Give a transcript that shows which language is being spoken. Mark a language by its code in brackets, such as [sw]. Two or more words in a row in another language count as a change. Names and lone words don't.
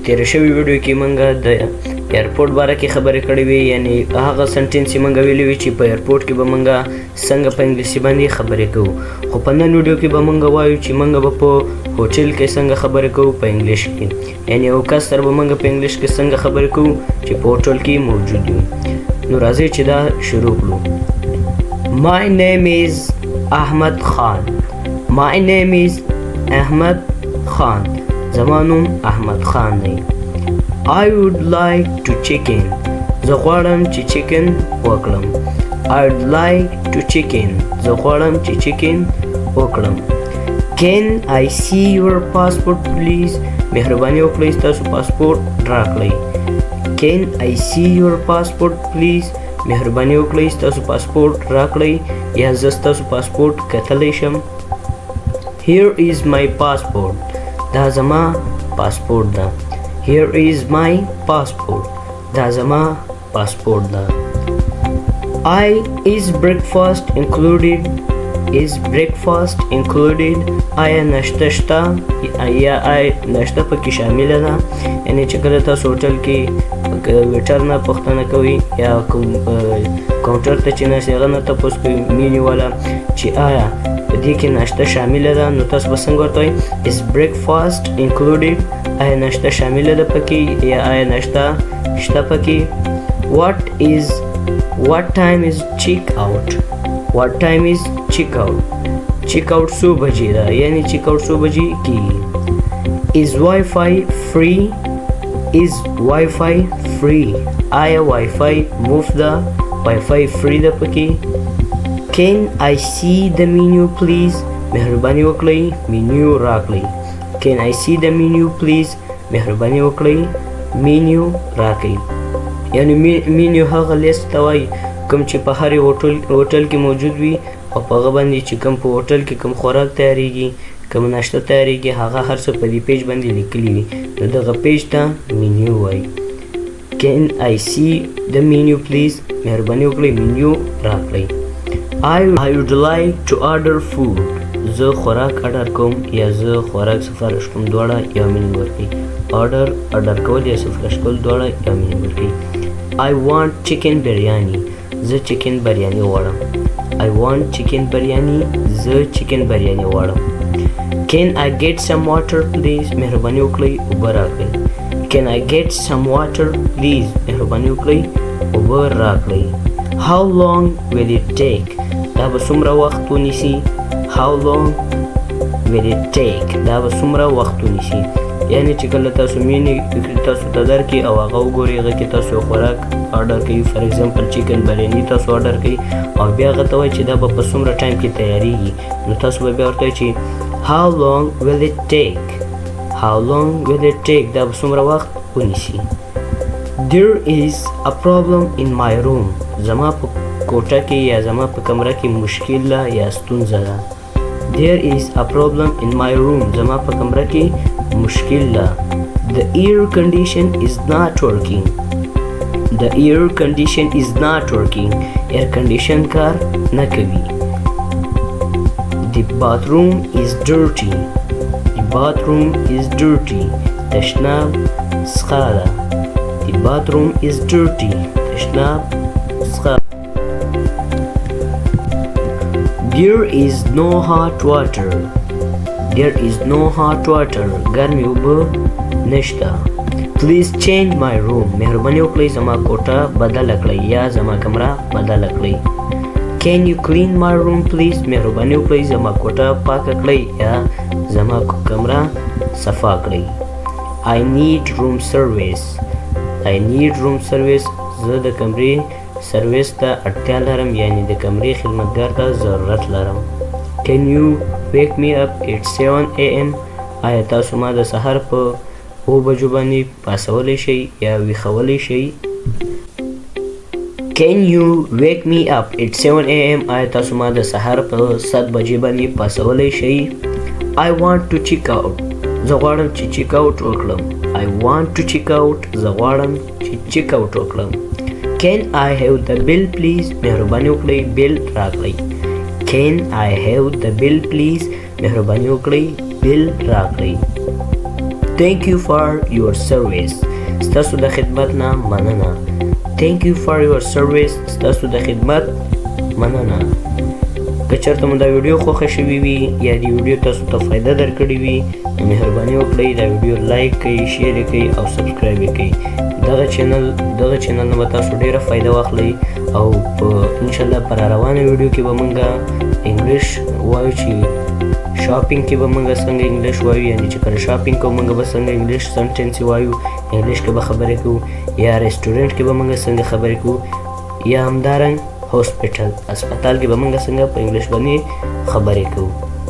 [ps] تېره شوې ویډیو کې موږ د ایرپورټ باره کې خبرې کړې وې، یعنې هغه سنټینس یې موږ ویلي وي چې په ایرپورټ کې به موږ څنګه په انګلیسي باندې خبرې کوو. خو په نن ویډیو کې به موږ وایو چې موږ به په هوټل کې څنګه خبرې کوو په انګلیش کې، یعنې یو کس سره به موږ په انګلیش کې څنګه خبرې کوو چې په هوټل کې موجود وي. نو راځئ چې دا شروع کړو. [en] My name is احمد خان. My name is احمد خان. [ps] زما نوم احمد خان دی. [en] I would like to chicken. [ps] زه غواړم چې چکن وکړم. [en] I would like to chicken. [ps] زه غواړم چې چکن وکړم. [en] Can I see your passport please? [ps] مهرباني وکړئ ستاسو پاسپورټ راکړئ. [en] Can I see your passport please? [ps] مهرباني وکړئ ستاسو پاسپورټ راکړئ یا زه ستاسو پاسپورټ کتلی شم. [en] Here is my passport. [ps] دا زما پاسپورټ ده. [en] Here is my passport. [ps] دا زما پاسپورټ ده. [en] Is breakfast included? Is breakfast included? [ps] آیا ناشته شته یا ناشته پکې شامله ده؟ یعنې چې کله تاسو هوټل کې ویټر نه پوښتنه کوئ یا کاونټر ته چې ناست هغه نه تپوس کوئ مینیو والا چې آیا په دې کې ناشته شامله ده، نو تاسو به څنګه ورته وایئ [en] is breakfast included؟ [ps] آیا ناشته شامله ده پکې یا آیا ناشته شته پکې؟ [en] What time is check out? What time is check out? check out [ps] څو بجې ده، یعنی [en] check out [ps] څو بجې کېږي. [en] Is Wi-Fi free? Is Wi-Fi free? [ps] آیا Wi-Fi مفت ده؟ [en] Wi-Fi free [ps] ده پکې. [en] Can I see the menu please? [ps] مهرباني وکړئ مینیو راکړئ. [en] Can I see the menu please? [ps] مهرباني وکړئ مینیو راکړئ. یعنی مینیو هغه لیست ته وایي کوم چې په هر هوټل کې موجود وي او په هغه باندې چې کوم په هوټل کې کوم خوراک تیاریږي، کوم ناشته تیاریږي، هغه هر څه په دې پیج باندې لیکلي وي، نو دغه پیج ته مینیو وایي. [en] Can I see the menu please? [ps] مهرباني وکړئ مینیو راکړئ. [en] I would like to order food. [ps] زه خوراک اډر کوم یا زه خوراک سفارش کوم، دواړه یو مینینګ ورکوي. اډر کول یا سفارش کول دواړه یو مینینګ ورکوي. [en] I want chicken biryani. [ps] زه چکن بریانی غواړم. [en] I want chicken biryani. [ps] زه چکن بریانی غواړم. [en] Can I get some water please? [ps] مهرباني وکړئ اوبه راکړئ. [en] Can I get some water please? [ps] مهرباني وکړئ اوبه راکړئ. [en] How long will it take? [ps] دا به څومره وخت ونیسي؟ [en] How long will it take? [ps] دا به څومره وخت ونیسي؟ یعنی چې کله تاسو مینی تاسو ته درکړي او هغه وګورئ، هغه کې تاسو یو خوراک آرډر کوي، [en] for example [ps] چکن بریانی تاسو آرډر کوي او بیا هغه ته وایي چې دا به په څومره ټایم کې تیاریږي، نو تاسو به بیا ورته وایئ چې [en] how long will it take? How long will it take? [ps] دا به څومره وخت ونیسي. [en] There is a problem in my room. [ps] زما په کوټه کې یا زما په کمره کې مشکل ده یا ستونزه ده. [en] There is a problem in my room. [ps] زما په کمره کې مشکل ده. [en] The air condition is not working. The air condition is not working. Air condition [ps] کار نه کوي. [en] The bathroom is dirty. The bathroom is dirty. [ps] تشناب سخه ده. [en] The bathroom is dirty. [ps] تشناب سخه. [en] There is no hot water. There is no hot water. [ps] ګرمې اوبه نشته. [en] Please change my room. [ps] مهرباني وکړئ زما کوټه بدله کړئ یا زما کمره بدله کړئ. [en] Can you clean my room please? [ps] مهرباني وکړئ زما کوټه پاکه کړئ یا زما کمره صفا کړئ. [en] I need room service. I need room service. [ps] زه د کمرې سرویس ته اړتیا لرم، یعنی د کمرې خدمتګار ته ضرورت لرم. [en] Can you wake me up at 7 AM? [ps] آیا تاسو ما د سهار په 7 بجو باندې پاسولی شئ یا ویښولی شئ؟ [en] Can you wake me up at 7 AM? [ps] آیا تاسو ما د سهار په 7 بجې باندې پاسولی شئ؟ [en] I want to check out. [ps] زه غواړم چې [en] check out [ps] وکړم. [en] I want to check out. [ps] زه غواړم چې [en] check out [ps] وکړم. [en] Can I have the bill please? [ps] مهرباني وکړئ بیل راکړئ. [en] can I have the bill please [ps] مهرباني وکړئ bill راکړئ. [en] thank you for your service [ps] ستاسو د خدمت نه مننه. [en] thank you for your service [ps] ستاسو د خدمت مننه. که چېرته مو دا ویډیو خوښه شوې وي یا د ویډیو تاسو ته فایده درکړې وي نو مهرباني وکړئ دا ویډیو لایک کړئ، شیر یې کړئ او سبسکرایب یې کړئ. دغه چینل نه به تاسو ډېره فایده واخلئ او په انشاءالله په راروانه ویډیو کې به مونږ انګلیش وایو چې شاپینګ کې به مونږ څنګه انګلیش وایو، یعنې چې کله شاپینګ کوو مونږ به څنګه [en] English sentence [ps] وایو، انګلیش کې به خبرې کوو، یا ریسټورنټ کې به مونږ څنګه خبرې کوو، یا همدارنګ هاسپټل هسپتال کې به مونږ څنګه په انګلیش باندې خبرې کوو.